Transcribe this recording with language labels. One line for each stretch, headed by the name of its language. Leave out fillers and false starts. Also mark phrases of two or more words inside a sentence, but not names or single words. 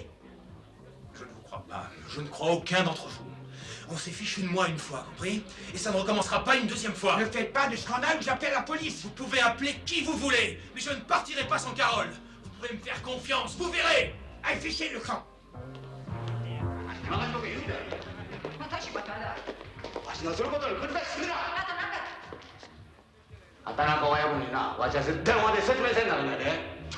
French: Je ne vous crois pas. Je ne crois aucun d'entre vous. On s'est fichu de moi une fois, compris? Et ça ne recommencera pas une deuxième fois. Ne faites pas de scandale ou j'appelle la police. Vous pouvez appeler qui vous voulez, mais je ne partirai pas sans Carole. Vous pourrez me faire confiance, vous verrez. Allez, fichez le camp.
Japanese: わしのすることに口出しするな畑中親分になわしは電話で説明せんならないで